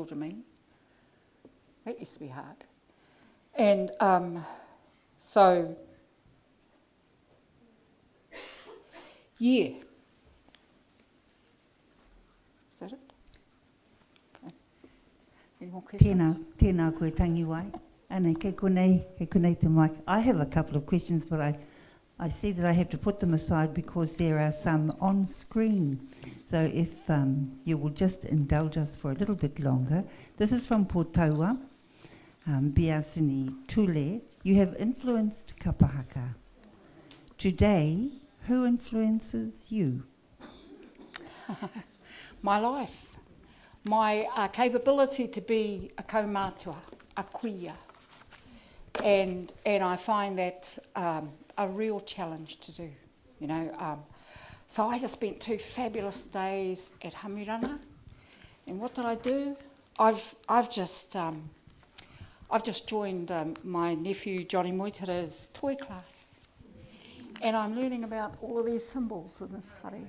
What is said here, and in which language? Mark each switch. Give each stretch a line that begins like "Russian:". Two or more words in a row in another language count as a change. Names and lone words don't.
English: That used to be hard. And so, yeah. Is that it? Okay. Any more questions?
Māori: Tēnā koe Tangiwai. Anei, kei konei te mic.
English: I have a couple of questions, but I see that I have to put them aside because there are some on screen. So if you will just indulge us for a little bit longer. This is from Potaua, Biasini Tule. You have influenced
Māori: Kapa Haka.
English: Today, who influences you? My life. My capability to be a kaumātua, a kuia. And I find that a real challenge to do, So I just spent 2 fabulous days at Hamirana, and what did I do? I've just I've just joined my nephew Johnny Moitera's toy class, and I'm learning about all of these symbols in this whare.